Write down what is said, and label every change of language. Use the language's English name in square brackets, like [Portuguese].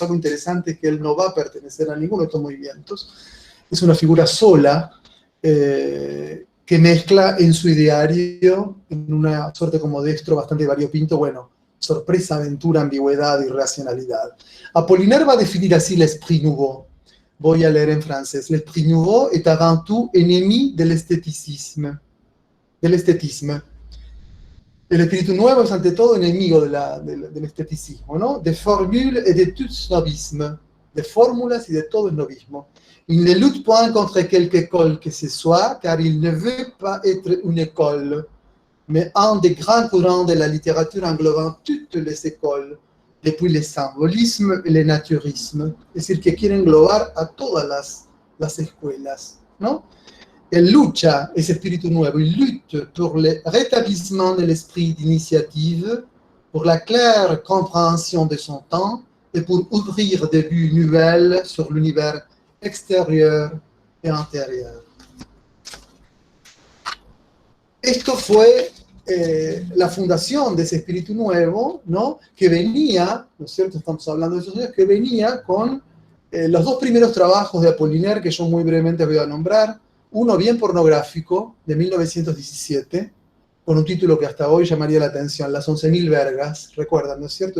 [Spanish] Algo interesante es que él no va a pertenecer a ninguno de estos movimientos. Es una figura sola, que mezcla en su ideario, en una suerte como destro bastante variopinto, bueno, sorpresa, aventura, ambigüedad y racionalidad. Apollinaire va a definir así l'esprit nouveau. Voy a leer en francés. [French] L'esprit nouveau est avant tout ennemi de l'esthéticisme. [Spanish] El espíritu nuevo es ante todo enemigo del esteticismo, ¿no? [French] De formules et de tout snobisme, [Spanish] de fórmulas y de todo snobismo. [French] Il ne lutte point contre quelque école que ce soit, car il ne veut pas être une école, mais un des grands courants de la littérature englobant toutes les écoles, depuis le symbolisme et le naturisme. [Spanish] Es decir, que quiere englobar a todas las escuelas, ¿no? [French] Elle [Spanish] lucha, ese espíritu nuevo, [French] il lutte pour le rétablissement de l'esprit d'initiative, pour la claire compréhension de son temps et pour ouvrir des vues nouvelles sur l'univers [Spanish] exterior y interior. Esto fue la fundación de ese espíritu nuevo, ¿no? Que venía, ¿no es cierto? Estamos hablando de esos años, que venía con los dos primeros trabajos de Apollinaire, que yo muy brevemente voy a nombrar. Uno bien pornográfico, de 1917, con un título que hasta hoy llamaría la atención, Las 11.000 vergas. Recuerdan, ¿no es cierto?